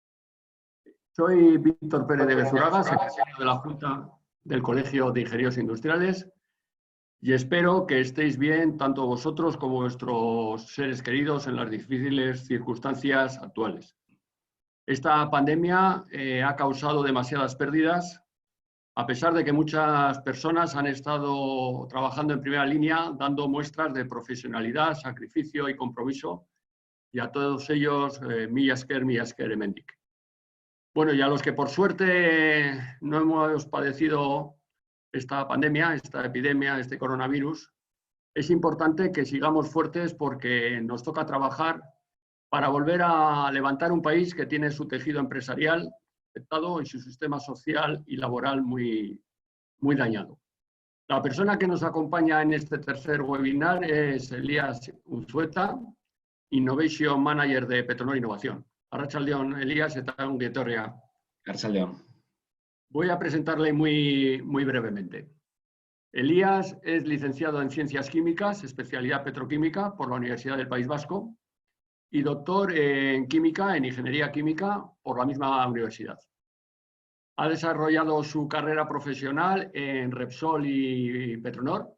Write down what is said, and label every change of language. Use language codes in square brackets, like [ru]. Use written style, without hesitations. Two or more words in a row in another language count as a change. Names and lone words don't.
[es] Soy Víctor Pérez de Bezuraga, secretario de la Junta del Colegio de Ingenieros Industriales, y espero que estéis bien tanto vosotros como vuestros seres queridos en las difíciles circunstancias actuales. Esta pandemia ha causado demasiadas pérdidas, a pesar de que muchas personas han estado trabajando en primera línea, dando muestras de profesionalidad, sacrificio y compromiso, y a todos ellos, [eu] mila esker hemendik. [es] Bueno, y a los que por suerte no hemos padecido esta pandemia, esta epidemia, este coronavirus, es importante que sigamos fuertes porque nos toca trabajar para volver a levantar un país que tiene su tejido empresarial afectado y su sistema social y laboral muy dañado. La persona que nos acompaña en este tercer webinar es Elías Unzueta, [en] Innovation Manager [es] de Petronor Innovación. [eu] Arratsaldeon, Elías, eta ongi etorria. Arratsaldeon. [es] Voy a presentarle muy brevemente. Elías es licenciado en Ciencias Químicas, especialidad petroquímica por la Universidad del País Vasco y doctor en Química, en Ingeniería Química por la misma universidad. Ha desarrollado su carrera profesional en Repsol y Petronor.